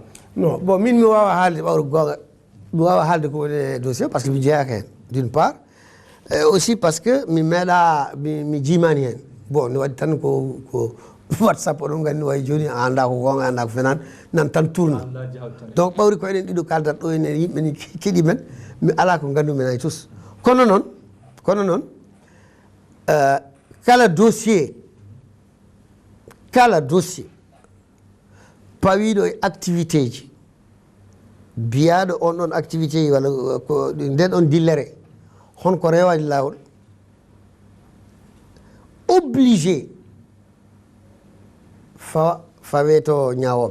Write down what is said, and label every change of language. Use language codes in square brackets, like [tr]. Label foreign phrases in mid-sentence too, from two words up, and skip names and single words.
[ff] non bon min mi wawa haalde ɓawro gonga mi wawa haalde ko woni dossier [fr] par ce que [ff] mi jeeyaka hen [fr] d'une part et aussi parce que [ff] mi meeɗa mi jimani hen bon ne waɗi tan ko whatsapp oɗon gandi way joni a anda ko gonga anda ko fenani nan tan [fr] tourne donc [ff] ɓawri ko enen ɗiɗo kaldat ɗo ene yimɓe ni keeɗi men mi ala ko gandumen hay tous kono noon kala dossier pawiɗo e activité ji biyaɗo on ɗon activité ji walla ko nden ɗon dillere honko rewani lawol obligé fawe to ñawoɓe